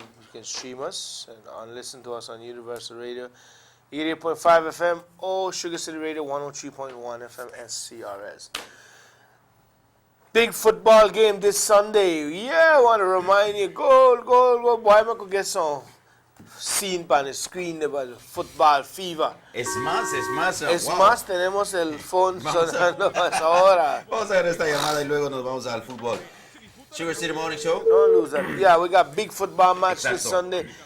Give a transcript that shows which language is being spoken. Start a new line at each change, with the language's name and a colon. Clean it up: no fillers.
English: You can stream us and listen to us on Universal Radio, 88.5 FM or Sugar City Radio 103.1 FM SCRS. Big football game this Sunday. Yeah, I want to remind you, goal. Boy, I could get some scene on the screen about football fever.
Spanish: Es más. Es
English: Wow.
Spanish: más, tenemos el phone sonando ahora. Vamos a ver esta llamada y luego nos vamos al fútbol.
English: Sugar City Morning Show. Don't lose that. Yeah, we got big football match this Sunday.